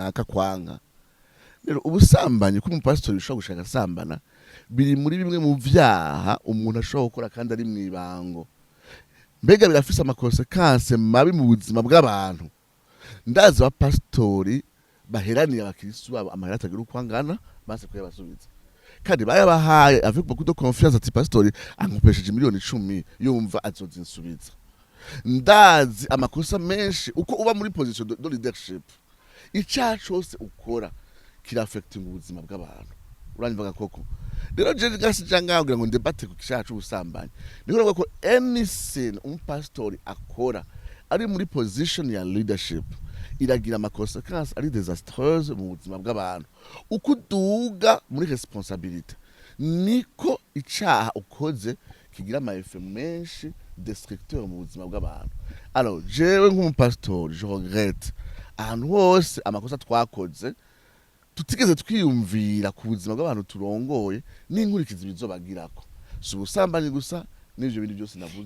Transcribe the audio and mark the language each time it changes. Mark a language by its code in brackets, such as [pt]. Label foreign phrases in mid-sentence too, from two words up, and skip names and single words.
[rn] naka kwanga rero ubusambanyi ko umupasitori ushobora gushaka sambana biri muri bimwe mu vyaha umuntu ashobora gukora kandi ari mwibango mbega birafise amakonsekanse mabi mu buzima bw'abantu ndazi abapasitori baheraniye abakirisu babo amahera atagira uko angana maze kuyabasubiza kandi bayabahaye [fr] avec beaucoup de confiance [rn] ati pastori ankopesheje miliyoni 10 yumva azozinsubiza ndazi amakosa menshi uko uba muri [fr] position de leadership [rn] icyaha cyose ukora kira affecting ubuzima bw'abantu uranyumva koko rero je gasija ngaho ngo ndebate ku cyaha cy'ubusambanyi niko ko [en] any sin [rn] pastori akora ari muri position ya leadership iragira amakosa kandi ari désastreuse mu buzima bw'abantu uko duga muri responsabilité niko icyaha ukoze kigira ama effet menshi destructeur mu buzima bw'abantu alors jewe nk'umupastori [fr] je regrette [rn] ahantu hose amakosa twakoze tutigeze twiyumvira ku buzima bw'abantu turongoye n'inkurikizi bizobagirako si ubusambanyi gusa n'ivyo bindi byose navuze